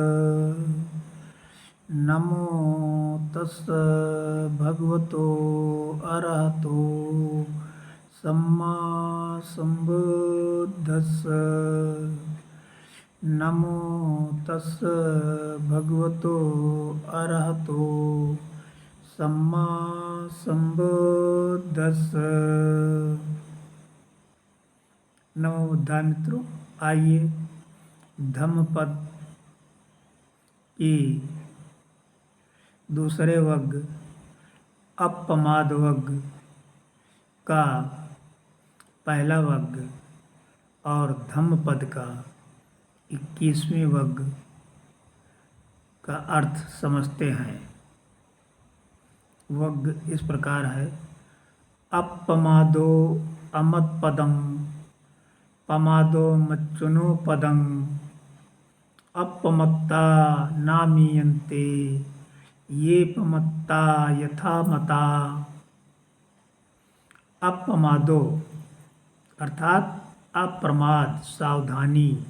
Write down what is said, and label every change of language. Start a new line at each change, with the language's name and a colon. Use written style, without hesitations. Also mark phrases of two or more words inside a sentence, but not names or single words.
Pali: नमो तस्स भगवतो अरहतो सम्मा संबुद्धस्स। नमो तस्स भगवतो अरहतो सम्मा संबुद्धस्स। नमो बुद्धाय।
Hindi: मित्रों, आइए धम्मपद की दूसरे वर्ग अपमाद वर्ग का पहला वर्ग और धम्मपद का 21वें वर्ग का अर्थ समझते हैं। वर्ग इस प्रकार है:
Pali: अपमादो अमत्पदं पमादो मच्चुनो पदं अपमत्ता नामीयन्ते ये पमत्ता यथा मता।
Hindi: अपमादो अर्थात अप्रमाद, सावधानी।